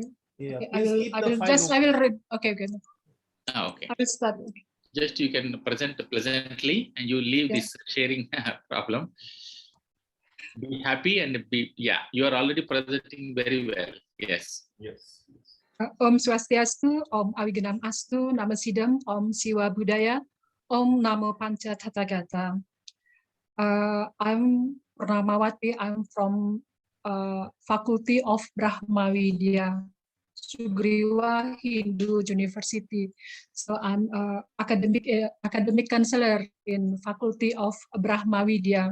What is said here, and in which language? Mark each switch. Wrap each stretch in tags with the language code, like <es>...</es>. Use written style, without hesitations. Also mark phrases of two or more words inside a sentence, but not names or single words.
<en>Yeah, okay, I will read. Okay, okay. Okay. I will start. Just you can present pleasantly and you leave this sharing problem. Be happy and you are already presenting very well. Yes. Yes.</en> <sa>Om Swastiastu, Om Awigenam Astu, Nama Sidam, Om Siwa Budaya, Om Namo Pancha Tathagata.</sa> <en>I'm Purnamawati. I'm from Faculty of Brahmavidya, Sugriwa Hindu University. So I'm academic counselor in Faculty of Brahmavidya.</en>